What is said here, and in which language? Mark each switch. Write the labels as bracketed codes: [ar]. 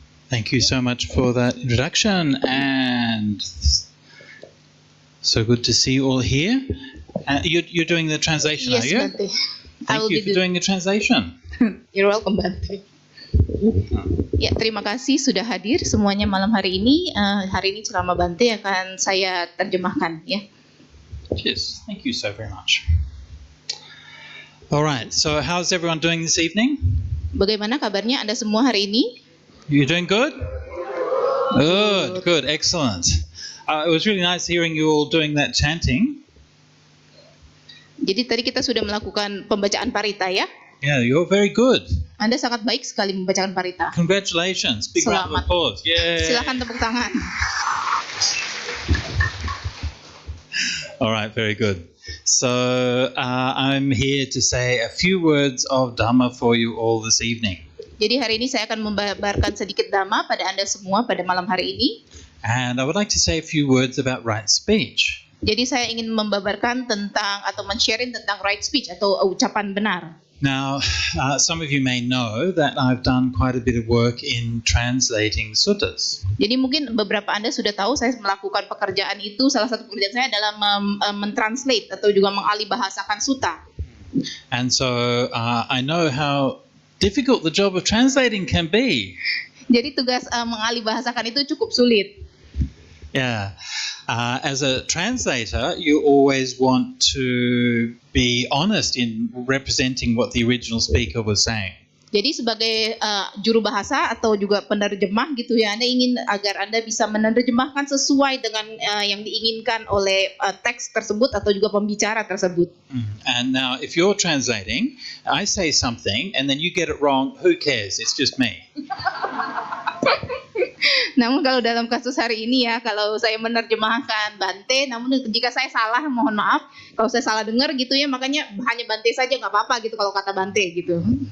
[en] Thank you so much for that introduction, and so good to see you all here. You're doing the translation, Yes, are you? Bante. Thank you for doing the translation. You're welcome, Bante. [id] Ya, terima kasih sudah hadir semuanya malam hari ini. Hari ini ceramah Bante akan saya terjemahkan, ya. [en] Yes, thank you so very much. All right, so how's everyone doing this evening? [id] Bagaimana kabarnya Anda semua hari ini? [en] You doing good? Good, excellent. It was really nice hearing you all doing that chanting. [id] Jadi tadi kita sudah melakukan pembacaan parita, ya. [en] Yeah, you're very good. [id] Anda sangat baik sekali membacakan parita. [en] Congratulations. Big round of [id] Selamat. [en] applause. Yay. [id] Silakan tepuk tangan. [en] All right, very good. So I'm here to say a few words of Dhamma for you all this evening. [id] Jadi hari ini saya akan membabarkan sedikit dhamma pada Anda semua pada malam hari ini. [en] And I would like to say a few words about right speech. [id] Jadi saya ingin membabarkan tentang atau men-sharing tentang [en] right speech [id] atau ucapan benar. [en] Now, some of you may know that I've done quite a bit of work in translating suttas. [id] Jadi mungkin beberapa Anda sudah tahu saya melakukan pekerjaan itu, salah satu pekerjaan saya adalah mentranslate atau juga mengalih bahasakan sutta. [en] And so I know how difficult the job of translating can be. [id] Jadi tugas mengalih bahasakan itu cukup sulit. [en] Yeah. As a translator, you always want to be honest in representing what the original speaker was saying. [id] Jadi sebagai juru bahasa atau juga penerjemah gitu ya, Anda ingin agar Anda bisa menerjemahkan sesuai dengan yang diinginkan oleh teks tersebut atau juga pembicara tersebut. [en] And now if you're translating, I say something and then you get it wrong, who cares? It's just me. [id] Namun kalau dalam kasus hari ini ya, kalau saya menerjemahkan Bante, namun jika saya salah, mohon maaf. Kalau saya salah dengar gitu ya, makanya hanya Bante saja, nggak apa-apa gitu kalau kata Bante gitu.